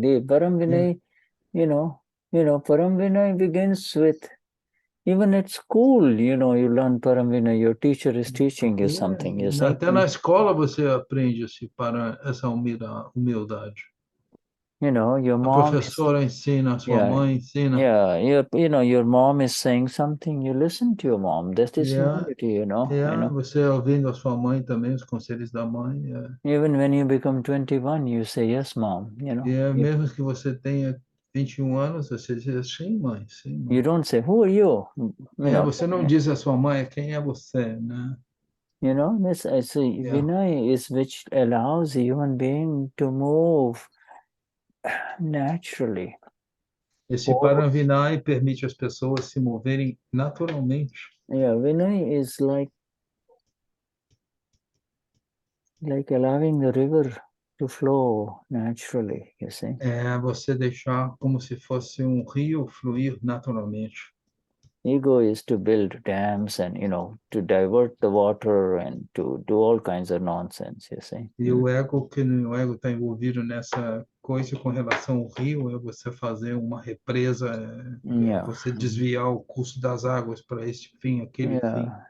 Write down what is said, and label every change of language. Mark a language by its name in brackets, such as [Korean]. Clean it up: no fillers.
[English] The paramvinay, paramvinay begins with, even at school, you learn paramvinay. Your teacher is teaching you something. [Portuguese] Até na escola você aprende essa humildade. [English] Your mom. [Portuguese] A professora ensina, a sua mãe ensina. [English] Your mom is saying something, you listen to your mom. That is humility, [Portuguese] Você ouvindo a sua mãe também, os conselhos da mãe. [English] Even when you become 21, you say, yes, mom. [Portuguese] Mesmo que você tenha 21 anos, você diz, sim, mãe, sim, mãe. [English] You don't say, who are you? [Portuguese] Você não diz a sua mãe, quem é você, né? [English] This I say, Vinay is which allows a human being to move naturally. [Portuguese] Esse paramvinay permite as pessoas se moverem naturalmente. [English] Vinay is like allowing the river to flow naturally, you see. [Portuguese] É você deixar como se fosse um rio fluir naturalmente. [English] Ego is to build dams and, to divert the water and to do all kinds of nonsense, you see. [Portuguese] E o ego está envolvido nessa coisa com relação ao rio, é você fazer uma represa, você desviar o curso das águas para este fim, aquele fim.